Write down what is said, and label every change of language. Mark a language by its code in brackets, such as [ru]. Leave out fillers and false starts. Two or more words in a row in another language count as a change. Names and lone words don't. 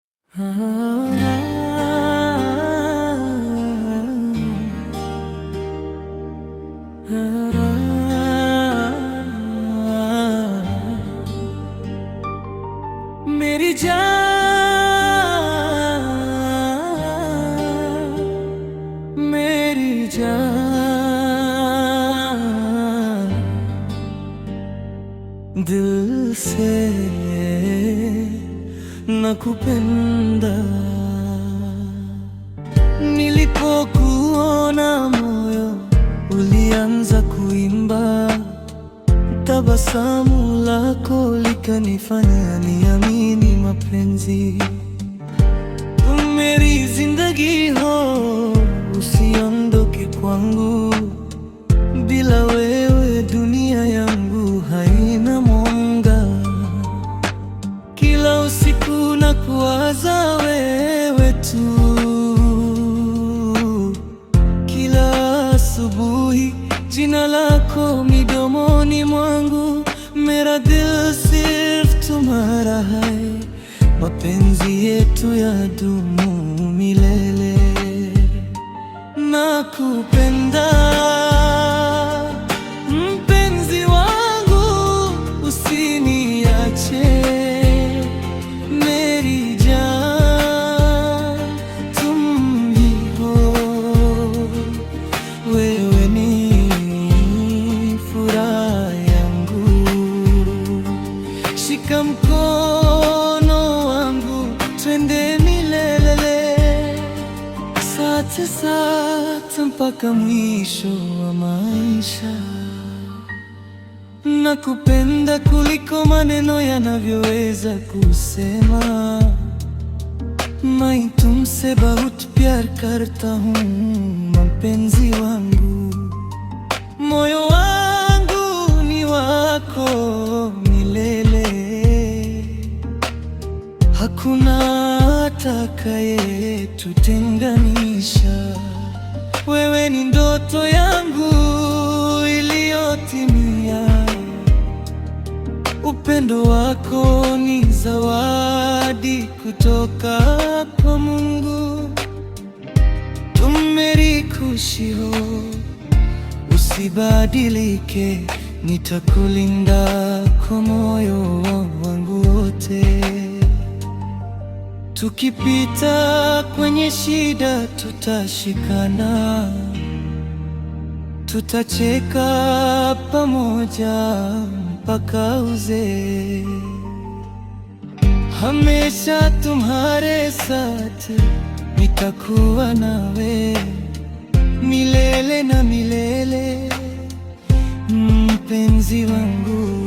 [hi] मेरी जान, मेरी जान, दिल से nakupenda. [sw] Nilipokuona moyo ulianza kuimba, tabasamu lako likanifanya niamini mapenzi. [hi] तुम मेरी जिंदगी हो, [sw] usiondoke kwangu, bila wewe dunia yangu haina mwanga. Kila usiku nakuwaza wewe tu, kila asubuhi jina lako midomoni mwangu. [hi] मेरा दिल सिर्फ़ तुम्हारा है, [sw] mapenzi yetu yadumu milele. Nakupenda mpenzi wangu, usiniache. [hi] मेरी जान तुम ही हो, [sw] wewe ni furaha yangu. Shika mkono wangu twende milele, [hi] साथ साथ [sw] mpaka mwisho wa maisha. Nakupenda kuliko maneno yanavyoweza kusema. [hi] मैं तुमसे बहुत प्यार करता हूँ [sw] mapenzi wangu. Moyo wangu ni wako milele, hakuna atakayetutenganisha. Wewe ni ndoto yangu iliyotimia, upendo wako ni zawadi kutoka kwa Mungu. [hi] तुम मेरी खुशी हो, [sw] usibadilike, nitakulinda kwa moyo wangu wote. Tukipita kwenye shida tutashikana, tutacheka pamoja mpaka uzee. [hi] हमेशा तुम्हारे साथ [sw] nitakuwa nawe milele na milele, mpenzi wangu.